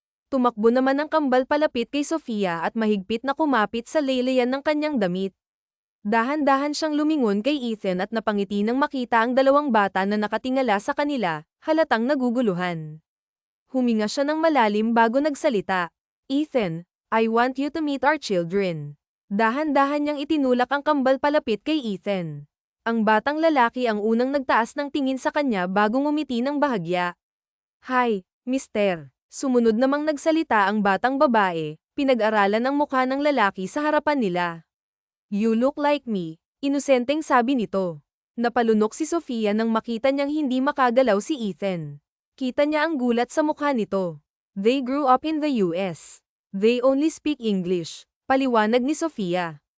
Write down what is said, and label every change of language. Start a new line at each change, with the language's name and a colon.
Filipino: Tumakbo naman ang kambal palapit kay Sofia at mahigpit na kumapit sa leleyan ng kanyang damit. Dahan-dahan siyang lumingon kay Ethan at napangiti nang makita ang dalawang bata na nakatingala sa kanila, halatang naguguluhan. Huminga siya ng malalim bago nagsalita.
English: Ethan, I want you to meet our children.
Filipino: Dahan-dahan niyang itinulak ang kambal palapit kay Ethan. Ang batang lalaki ang unang nagtaas ng tingin sa kanya bago ngumiti ng bahagya.
English: Hi, Mister.
Filipino: Sumunod namang nagsalita ang batang babae, pinag-aralan ang mukha ng lalaki sa harapan nila.
English: You look like me,
Filipino: inosenteng sabi nito. Napalunok si Sofia nang makita niyang hindi makagalaw si Ethan. Kita niya ang gulat sa mukha nito.
English: They grew up in the US. They only speak English,
Filipino: paliwanag ni Sofia.